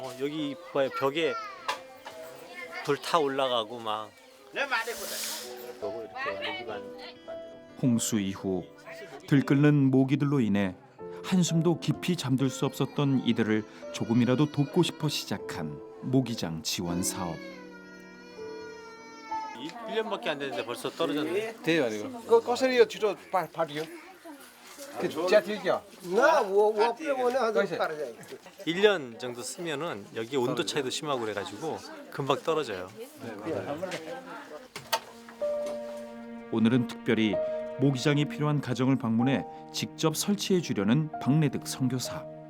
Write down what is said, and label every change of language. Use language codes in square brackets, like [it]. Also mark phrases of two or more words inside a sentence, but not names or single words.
[ko] 여기 봐요, 벽에 불 타 올라가고 막 이렇게 모기만 홍수 이후 들끓는 모기들로 인해 한숨도 깊이 잠들 수 없었던 이들을 조금이라도 돕고 싶어 시작한 모기장 지원 사업. 1년밖에 안 됐는데 벌써 떨어졌네. [ne] त्यही भनेको कसरी यो छिटो फाट्यो च्यातियो [ko] 1년 정도 쓰면은 여기 온도 차이도 심하고 그래가지고 금방 떨어져요. 오늘은 특별히 모기장이 필요한 가정을 방문해 직접 설치해 주려는 박내득 선교사.